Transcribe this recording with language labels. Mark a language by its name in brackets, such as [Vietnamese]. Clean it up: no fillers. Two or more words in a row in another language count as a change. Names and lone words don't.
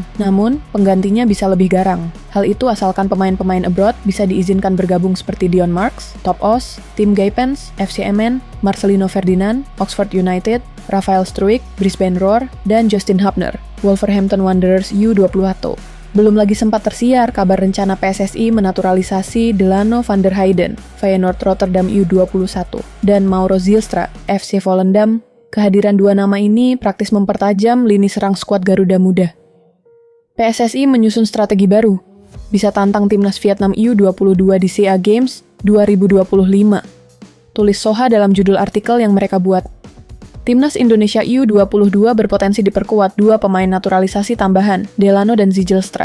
[Indonesian] Namun, penggantinya bisa lebih garang. Hal itu asalkan pemain-pemain abroad bisa diizinkan bergabung seperti Dion Marks, Top Os, Tim Gaipens, FCMN, Marcelino Ferdinand, Oxford United, Rafael Struijk, Brisbane Roar, dan Justin Hubner, Wolverhampton Wanderers U21. Belum lagi sempat tersiar kabar rencana PSSI menaturalisasi Delano van der Heyden, Feyenoord Rotterdam U21, dan Mauro Zylstra, FC Volendam. Kehadiran dua nama ini praktis mempertajam lini serang skuad Garuda Muda. PSSI menyusun strategi baru, bisa tantang timnas Vietnam U22 di SEA Games 2025. Tulis Soha dalam judul artikel yang mereka buat. Timnas Indonesia U22 berpotensi diperkuat dua pemain naturalisasi tambahan, Delano dan Zylstra.